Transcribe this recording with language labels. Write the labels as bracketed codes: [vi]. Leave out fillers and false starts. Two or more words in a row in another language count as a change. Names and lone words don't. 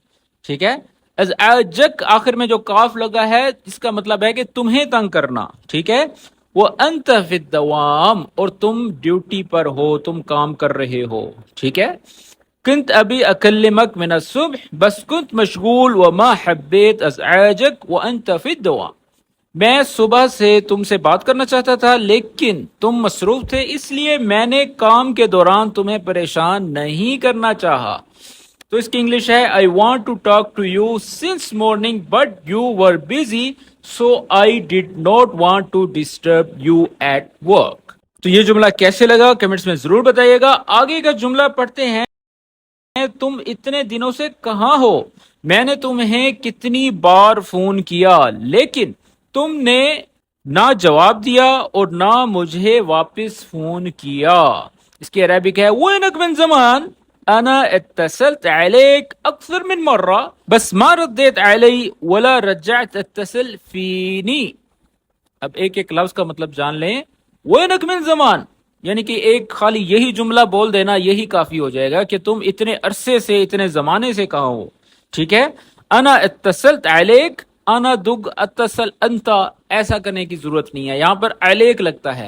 [hi] ठीक है, अज़अजक आखिर में जो काफ लगा है, इसका मतलब है कि तुम्हें तंग करना। ठीक है, वो [ar] انت في الدوام, [hi] और तुम ड्यूटी पर हो, तुम काम कर रहे हो। ठीक है, [ar] كنت ابي اكلمك من الصبح، بس كنت مشغول وما حبيت ازعجك وانت في الدوام. [hi] मैं सुबह से तुमसे बात करना चाहता था, लेकिन तुम मसरूफ थे, इसलिए मैंने काम के दौरान तुम्हें परेशान नहीं करना चाहा। तो इसकी इंग्लिश है, [en] I want to talk to you since morning but you were busy, so I did not want to disturb you at work. [hi] तो ये जुमला कैसे लगा कमेंट्स में जरूर बताइएगा। आगे का जुमला पढ़ते हैं। तुम इतने दिनों से कहाँ हो? मैंने तुम्हें कितनी बार फोन किया, लेकिन तुमने ना जवाब दिया और ना मुझे वापस फोन किया। इसकी अरबिक है, [ar] وينك من زمان، انا اتصلت عليك اكثر من مرة، بس ما رديت علي ولا رجعت اتصلت فيني. [hi] अब एक एक लफ्ज का मतलब जान लें। [ar] وينك من زمان [hi] यानी कि एक खाली यही जुमला बोल देना, यही काफी हो जाएगा कि तुम इतने अरसे से, इतने जमाने से कहाँ हो। ठीक है, [ar] انا اتصلت عليك, انا دق اتصل انتا, [hi] ऐसा करने की जरूरत नहीं है, यहां पर अलैक लगता है।